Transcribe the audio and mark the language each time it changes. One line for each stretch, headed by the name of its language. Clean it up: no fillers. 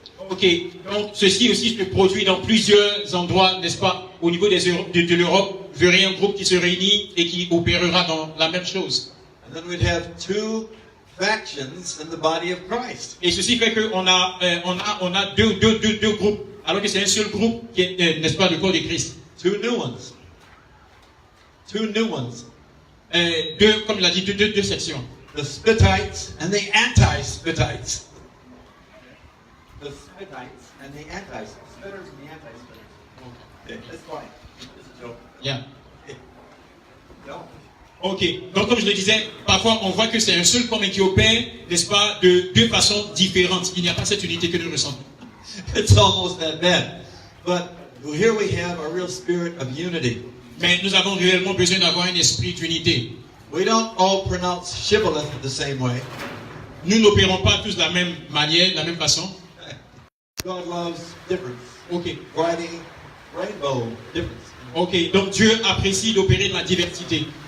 French: Ok, donc ceci aussi se produit dans plusieurs endroits, n'est-ce pas, au niveau de l'Europe. Vous verrez un groupe qui se réunit et qui opérera dans la même chose.
English: And then we'd have two factions in the body of Christ.
French: Et ceci fait qu'on a deux groupes, alors que c'est un seul groupe qui est, n'est-ce pas, le corps de Christ.
English: Two new ones. Two new ones.
French: Comme il a dit, deux sections.
English: The Spittites and the anti-Spittites. The Spittites and the anti-Spitters and the anti-Spitters. Okay, that's fine. This is a joke. Yeah. No.
French: Ok, donc comme je le disais, parfois on voit que c'est un seul corps mais qui opère, n'est-ce pas, de deux façons différentes. Il n'y a pas cette unité que nous ressentons.
English: It's almost that bad. But here we have a real spirit of unity.
French: Mais nous avons réellement besoin d'avoir un esprit d'unité.
English: We don't all pronounce shibboleth the same way.
French: Nous n'opérons pas tous de la même manière, de la même façon.
English: God loves difference.
French: Ok,
English: Friday, rainbow, difference.
French: ok, donc Dieu apprécie d'opérer de la diversité.